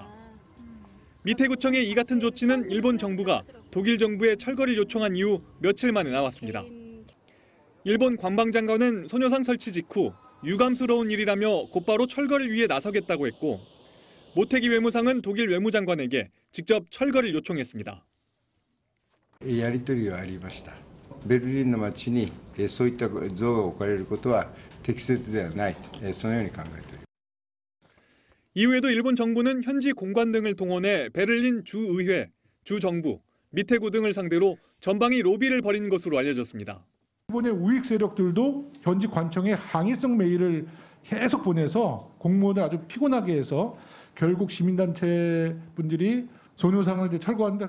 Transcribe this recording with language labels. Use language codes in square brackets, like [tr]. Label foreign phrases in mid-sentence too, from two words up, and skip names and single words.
[ko] 미테구청의 이 같은 조치는 일본 정부가 독일 정부에 철거를 요청한 이후 며칠 만에 나왔습니다. 일본 관방장관은 소녀상 설치 직후 유감스러운 일이라며 곧바로 철거를 위해 나서겠다고 했고 모태기 외무상은 독일 외무장관에게 직접 철거를 요청했습니다. [ja] やり取りはありました。ベルリンの街にそういった像が置かれることは適切ではない、そのように考えております。 [ko] 이후에도 일본 정부는 현지 공관 등을 동원해 베를린 주의회, 주정부, 미테구 등을 상대로 전방위 로비를 벌인 것으로 알려졌습니다. 일본의 우익 세력들도 현지 관청에 항의성 메일을 계속 보내서 공무원을 아주 피곤하게 해서 결국 시민단체 분들이 소녀상을 철거한다.